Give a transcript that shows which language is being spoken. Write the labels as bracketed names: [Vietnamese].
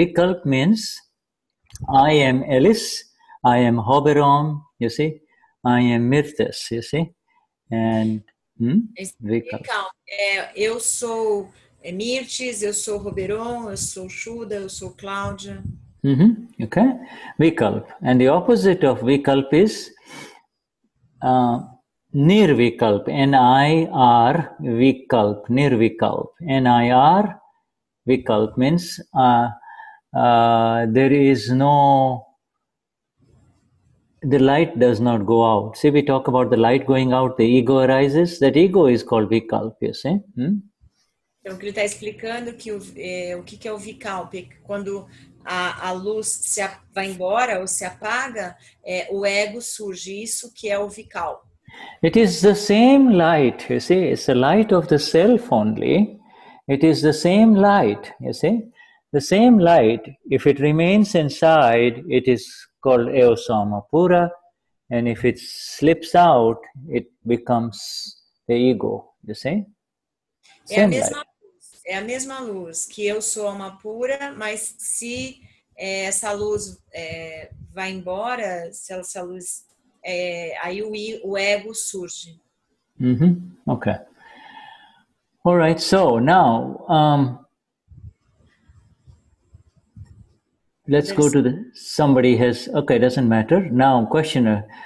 [English] Vikalp means I am Elis, I am Hoberom, you see, I am Mirtes, you see, and Vikalp. [Portuguese] Eu sou Mirtes, eu sou Hoberom, eu sou Shuddha, eu sou Claudia. [English] Okay, Vikalp. And the opposite of Vikalp is Nirvikalp, N-I-R Vikalp, Nirvikalp. N-I-R Vikalp means there is the light does not go out. See, we talk about the light going out, the ego arises. That ego is called Vikalp, you see. [Portuguese] Então, o que ele está explicando que o que é o Vikalp, quando a luz vai embora ou se apaga, o ego surge, isso que é o Vikalp. [English] It is the same light, you see, it's the light of the self only. It is the same light, you see. The same light, if it remains inside, it is called Eosama Pura, and if it slips out, it becomes the ego, you see. [Portuguese] É a mesma luz, que eu sou alma pura, mas se essa luz vai embora, se essa luz, aí o ego surge. [English] Okay. All right, so now let's go to somebody has, okay, doesn't matter. Now, questioner.